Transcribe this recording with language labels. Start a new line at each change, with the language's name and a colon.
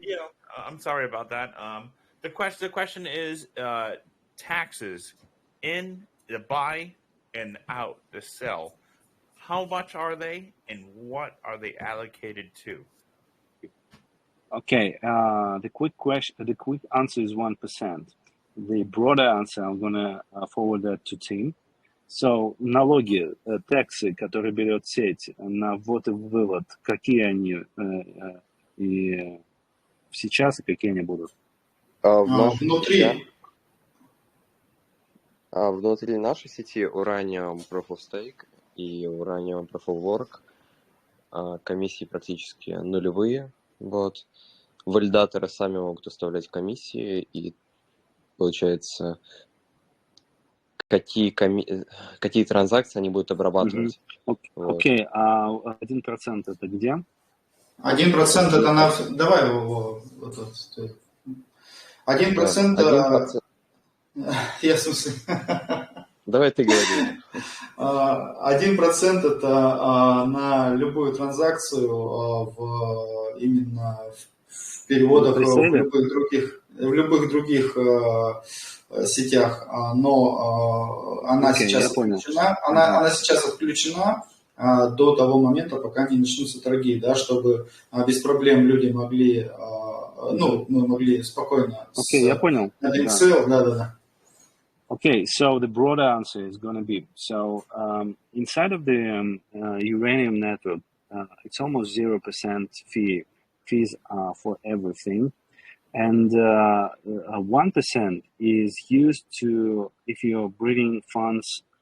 English: Yeah, I'm sorry about that. The question is taxes in the buy and out, the sell. How much are they, and what are they allocated to? Okay. The quick answer is 1%. The broader answer, I'm gonna forward that to Tim.
Russian: So, налоги, таксы, которые берет сеть на ввод и вывод, какие они и сейчас, и какие они будут? Внутри. Внутри нашей сети Uranium Proof of Stake и Uranium Proof of Work комиссии практически нулевые. Вот. Валидаторы сами могут уставлять комиссии, и получается, какие транзакции они будут обрабатывать. Окей, а 1% это где? 1% это на... Давай его... 1%... Я в смысле... Давай ты говори. 1% это на любую транзакцию именно в переводах в любых других сетях, но она сейчас отключена. Она сейчас отключена до того момента, пока не начнутся торги, да, чтобы без проблем люди могли, мы могли спокойно. Окей, я понял. Да.
English: Okay, so the broader answer is going to be, so inside of the Uranium network, it's almost 0% fees for everything. And 1% is used to, if you're bringing funds